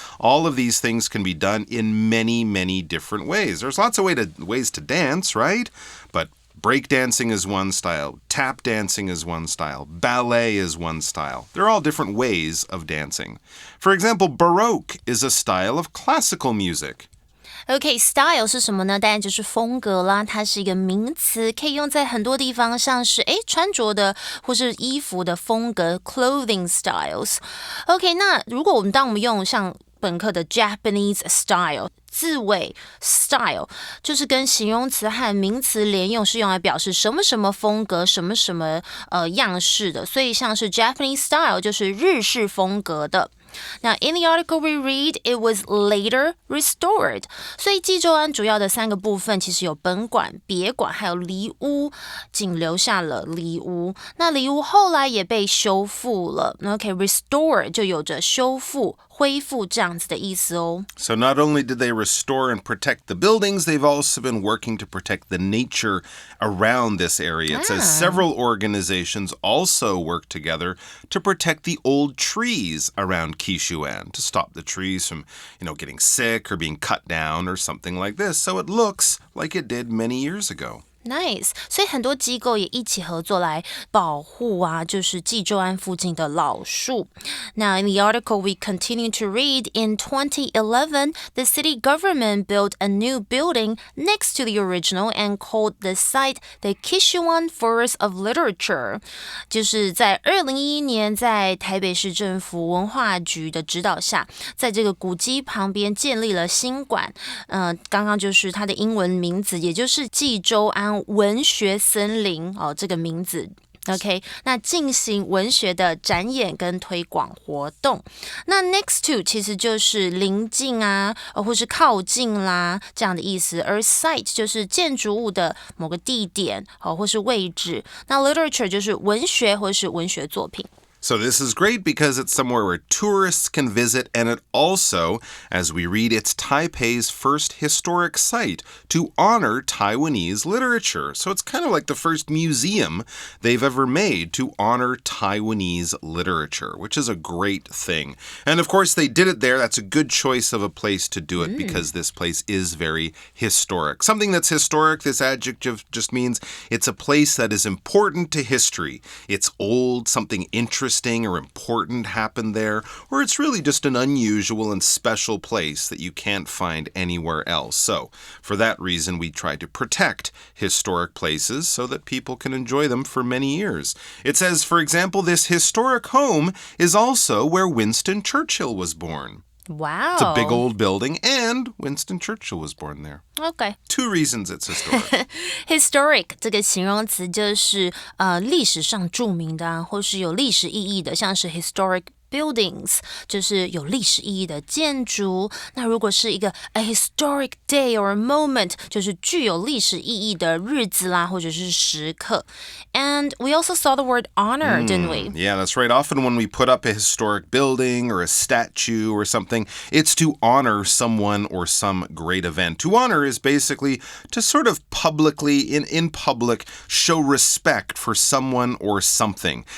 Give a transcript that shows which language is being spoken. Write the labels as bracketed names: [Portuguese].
[English] All of these things can be done in many, many different ways. There's lots of ways to dance, right? But breakdancing is one style, tap dancing is one style, ballet is one style. They're all different ways of dancing. For example, Baroque is a style of classical music.OK, [Chinese] style 是什么呢？当然就是风格啦，它是一个名词，可以用在很多地方，像是穿着的或是衣服的风格 [English] clothing styles。 [Chinese] OK, 那当我们用像本课的 Japanese style 字尾 style 就是跟形容词和名词连用，是用来表示什么什么风格什么什么样式的，所以像是 Japanese style 就是日式风格的。 [English] Now, in the article we read, it was later restored. [Chinese] 所以济州安主要的3个部分其实有本馆、别馆还有离屋，仅留下了离屋。那离屋后来也被修复了。OK, restore 就有着修复、恢复这样子的意思哦。 [English] So not only did they restore and protect the buildings, they've also been working to protect the nature around this area. It says several organizations also work together to protect the old trees around Qishuan, to stop the trees from, getting sick or being cut down or something like this. So it looks like it did many years ago.Nice. [Chinese] 所以很多机构也一起合作来保护就是济州安附近的老树。 [English] Now, in the article, we continue to read, in 2011, the city government built a new building next to the original and called the site the Qishuan Forest of Literature. [Chinese] 就是在2011年，在台北市政府文化局的指导下，在这个古迹旁边建立了新馆。刚刚就是它的英文名字，也就是济州安文学森林这个名字 OK， 那进行文学的展演跟推广活动。那 next to 其实就是临近或是靠近啦这样的意思，而 site 就是建筑物的某个地点或是位置。那 literature 就是文学或是文学作品。 [English] So this is great because it's somewhere where tourists can visit, and it also, as we read, it's Taipei's first historic site to honor Taiwanese literature. So it's kind of like the first museum they've ever made to honor Taiwanese literature, which is a great thing. And of course, they did it there. That's a good choice of a place to do it because this place is very historic. Something that's historic, this adjective just means it's a place that is important to history. It's old, something interesting or important happened there, or it's really just an unusual and special place that you can't find anywhere else. So, for that reason, we try to protect historic places so that people can enjoy them for many years. It says, for example, this historic home is also where Winston Churchill was born. Wow. It's a big old building, and Winston Churchill was born there. Okay. 2 reasons it's historic. [Chinese] Historic 这个形容词就是历史上著名的或是有历史意义的，像是 [English] historic buildings [Chinese] 就是有历史意义的建筑。那如果是一个 [English] a historic day or a moment [Chinese] 就是具有历史意义的日子啦，或者是时刻。 [English] And we also saw the word honor, didn't we? Yeah, that's right. Often when we put up a historic building or a statue or something, it's to honor someone or some great event. To honor is basically to sort of publicly, in public, show respect for someone or something.